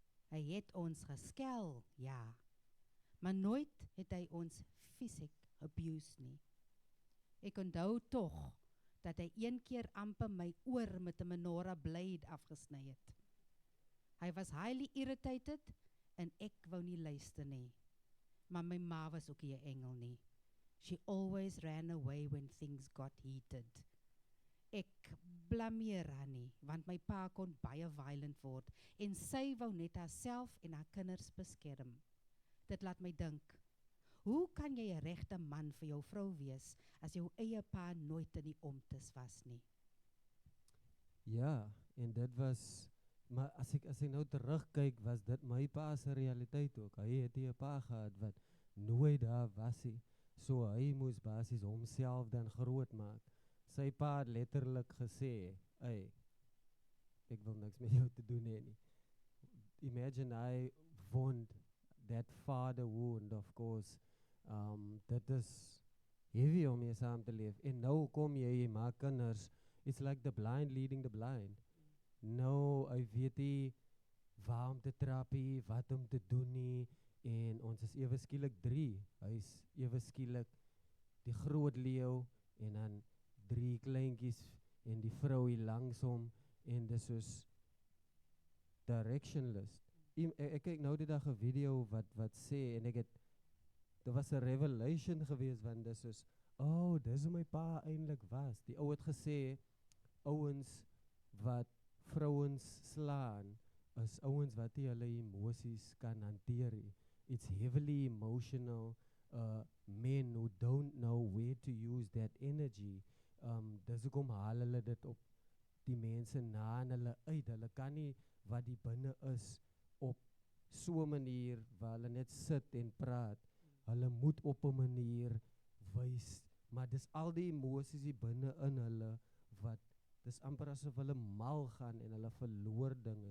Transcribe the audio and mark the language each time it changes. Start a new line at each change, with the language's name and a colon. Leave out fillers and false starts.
Afrikaans: Hy het ons geskel, ja. Maar nooit het hy ons fisiek abused nie. Ek onthou tog dat hy een keer amper my oor met 'n menorah blade afgesny het. Hy was
English: highly irritated
Afrikaans: en ek wou nie luister nie. Maar my ma was ook nie 'n engel nie.
English: She always ran away when things got heated.
Afrikaans: Ek blameer haar nie, want my pa kon baie violent word en sy wou net haarself en haar kinders beskerm. Dit laat my dink, hoe kan jy 'n regte man vir jou vrou wees as jou eie pa nooit in die omtes was nie? Ja, en dit was, maar as ek nou terugkyk, was dit my pa se realiteit ook. Hy het 'n pa gehad wat nooit daar was nie. So hy moes basies homself dan groot maak. Sy pa het letterlik gesê, "Hey, ek wil niks met jou te doen hê nie."
English: Imagine I wound that father wound, of course.
Afrikaans: Dit is heavy om mee saam te leef. En nou kom jy maak kinders.
English: It's like the blind leading the blind.
Afrikaans: Nou, hy weet nie waar om te trap nie, wat om te doen nie. En ons is ewe skielik 3. Hy is ewe skielik die groot leeu en dan 3 kleintjies en die vrou hier langs hom en dis soos directionless. Ek kyk nou die dag 'n video wat sê en dit was 'n revelation geweest want dis soos, dis hoe my pa eintlik was. Die ou het gesê ouens wat vrouens slaan is ouens wat nie hulle emosies kan hanteer nie.
English: It's heavily emotional men who don't know where to use that energy.
Afrikaans: Dis hoekom haal hulle dit op die mense na en hulle uit. Hulle kan nie wat die binne is op so 'n manier waar hulle net sit en praat. Hulle moet op 'n manier wys, maar dis al die emosies hier binne in hulle wat dis amper asof hulle mal gaan en hulle verloor dinge.